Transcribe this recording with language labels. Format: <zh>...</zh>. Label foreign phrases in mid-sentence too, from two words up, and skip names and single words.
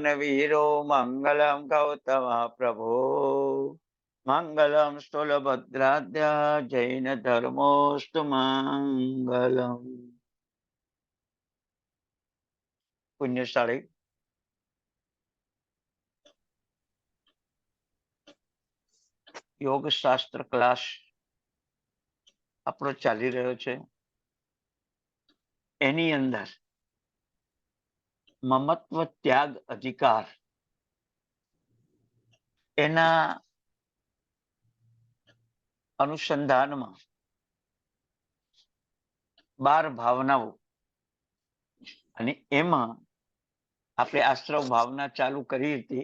<sa>वीरो मंगलम गौतम प्रभो मंगलम स्थूलभद्राद्य जैन धर्मोस्तु मंगलम।</sa> <gu>પુણ્યશાળી યોગ શાસ્ત્ર ક્લાસ આપણો ચાલી રહ્યો છે। એની અંદર મમત્વ ત્યાગ અધિકાર એના અનુસંધાનમાં 12 ભાવનાઓ અને એમાં આપણે આશ્રવ ભાવના ચાલુ કરી હતી।</gu>